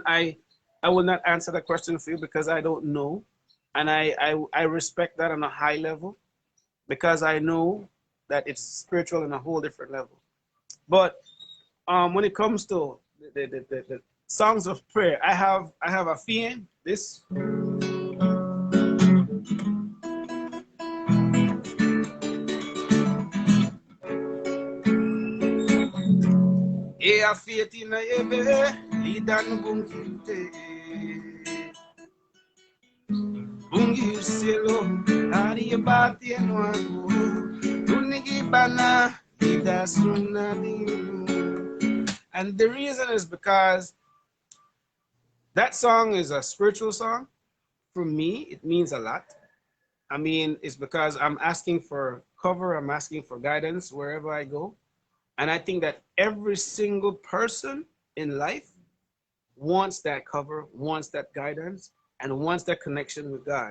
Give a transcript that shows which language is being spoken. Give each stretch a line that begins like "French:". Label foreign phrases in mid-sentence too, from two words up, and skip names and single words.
English: I will not answer that question for you because I don't know. And I respect that on a high level because I know that it's spiritual in a whole different level. But when it comes to the songs of prayer, I have a feeling this. E a fieti na ebe lidan bungite bungi selo ari abati anwago tunigi bana ida sunadi. And the reason is because that song is a spiritual song. For me, it means a lot. I mean, it's because I'm asking for cover, I'm asking for guidance wherever I go. And I think that every single person in life wants that cover, wants that guidance, and wants that connection with God.